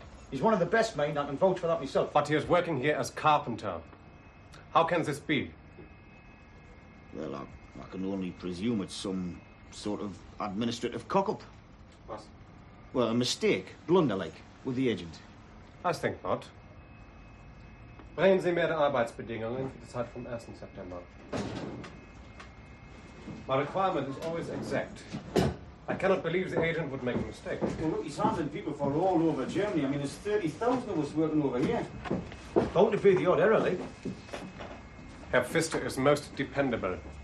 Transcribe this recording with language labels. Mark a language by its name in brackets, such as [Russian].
[English] He's one of the best men, I can vouch for that myself. But he is working here as carpenter. How can this be? Well, I can only presume it's some sort of administrative cock-up. What? Well, a mistake, blunder-like, with the agent. I think not. [German] Bringen Sie mir die Arbeitsbedingungen für die Zeit vom 1. September. [English] My requirement is always exact. I cannot believe the agent would make a mistake. Well, look, he's handling people for all over Germany. I mean, there's 30,000 of us working over here. Don't defeat the odd error, Lee. Herr Pfister is most dependable.